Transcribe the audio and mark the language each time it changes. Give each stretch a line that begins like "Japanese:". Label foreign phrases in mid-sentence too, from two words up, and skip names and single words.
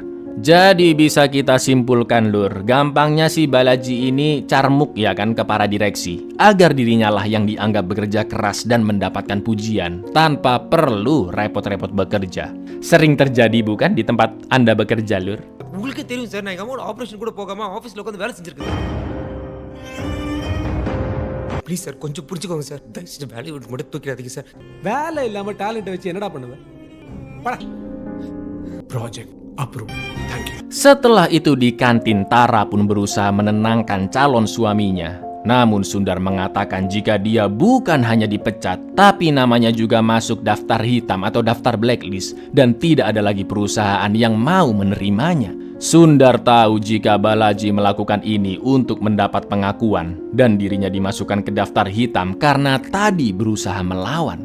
Indonesian: Jadi bisa kita simpulkan Lur, gampangnya si Balaji ini carmuk ya kan ke para direksi, agar dirinya lah yang dianggap bekerja keras dan mendapatkan pujian tanpa perlu repot-repot bekerja. Sering terjadi bukan di tempat Anda bekerja Lur?
Tamil: உங்களுக்கே தெரியும் சார், நான் எங்க அம்மாவோட ஆபரேஷன் கூட போகாம ஆபீஸ்ல உட்காந்து வேலை செஞ்சிருக்கேன்.
English: please sir,
Tamil: கொஞ்சம் புரிஞ்சுக்கோங்க சார். தயவு செஞ்சு வேலையை விட்டு மட்டும் தூக்கிடாதீங்க சார். வேலை இல்லாம டேலண்ட் வச்சு என்னடா பண்ணுவேன்?
English: ப்ராஜெக்ட் approve. Thank you.
Indonesian: Setelah itu di kantin Tara pun berusaha menenangkan calon suaminya. Namun Sundar mengatakan jika dia bukan hanya dipecat, tapi namanya juga masuk daftar hitam atau daftar blacklist dan tidak ada lagi perusahaan yang mau menerimanya. Sundar tahu jika Balaji melakukan ini untuk mendapat pengakuan dan dirinya dimasukkan ke daftar hitam karena tadi berusaha melawan.